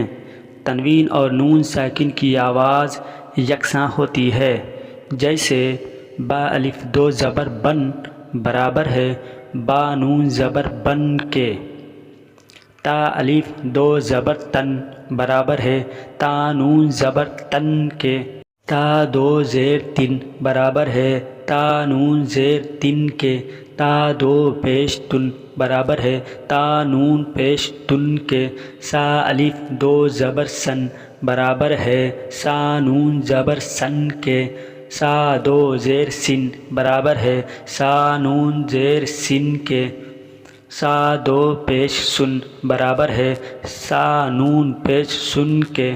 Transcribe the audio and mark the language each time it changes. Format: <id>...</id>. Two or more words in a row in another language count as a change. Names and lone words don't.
<ur>تنوین اور نون ساکن کی آواز یکساں ہوتی ہے، جیسے با الف دو زبر بن برابر ہے با نون زبر بن کے۔ تا الف دو زبر تن برابر ہے تا نون زبر تن کے۔ تا دو زیر تن برابر ہے تا نون زیر تن کے۔ تا دو پیش تن برابر ہے تا نون پیش تن کے۔ سا الف دو زبر سن برابر ہے سا نون زبر سن کے۔ سا دو زیر سن برابر ہے سا نون زیر سن کے۔ سا دو پیش سن برابر ہے سا نون پیش سن کے۔</ur>